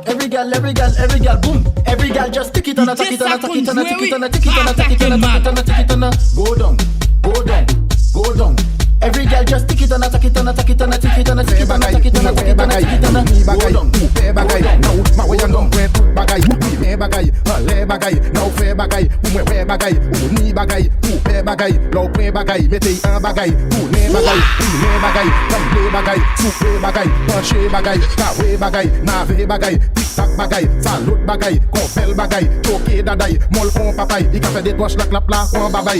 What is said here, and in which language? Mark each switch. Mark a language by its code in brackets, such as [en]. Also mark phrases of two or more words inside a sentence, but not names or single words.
[en] Every girl, boom. Every girl just tick it on a tick it on a tick it on a tick it on a tick it on a tick it on a tick it on a tick it on a go down. Every girl just tick it on a tick it on a tick it on a tick it on a tick it on a tick it on a tick it on a tick it on a go down. [gcf] Ma we an don pre tout bagay, me bagay, le bagay, nou fe bagay, ou mwen we bagay, ou ni bagay, ou pe bagay, lou pre bagay, mete an bagay, ou ne bagay, ou ne bagay, kample bagay, soupe bagay, panche bagay, kawe bagay, nave bagay, tik tak bagay, salot bagay, konfel bagay, choke daday, mol kon papay, I ka fe de tosh la klap la kon babay.